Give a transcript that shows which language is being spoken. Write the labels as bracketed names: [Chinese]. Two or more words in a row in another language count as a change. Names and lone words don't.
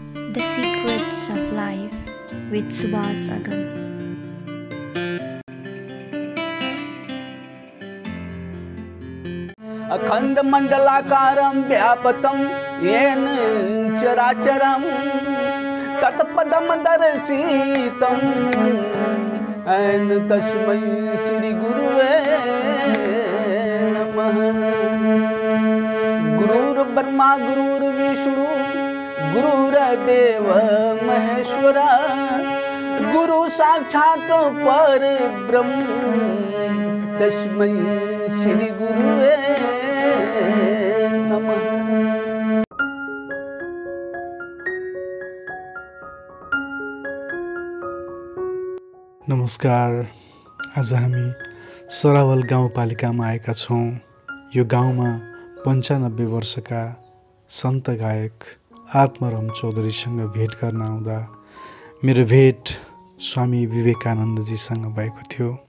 [English] The Secrets of Life with Subhas Agam. [Sanskrit] अखंड मंडलाकारं व्यापतं येन चराचरं तत्पदं दर्शितं ऐन तस्मै श्री गुरुवे नमः। गुरुर्ब्रह्मा गुरुर्विष्णु गुरुर्देव महेश्वरा गुरु साक्षात् परब्रह्म तस्मै श्री गुरुवे नमः। [Nepali] नमस्कार, आज हामी सरावल गाउँपालिकामा आएका छौँ। यो गाउँमा 95 वर्षका सन्त गायक आत्माराम चौधरीसँग भेट गर्न आउँदा मेरो भेट स्वामी विवेकानन्दजीसँग भएको थियो।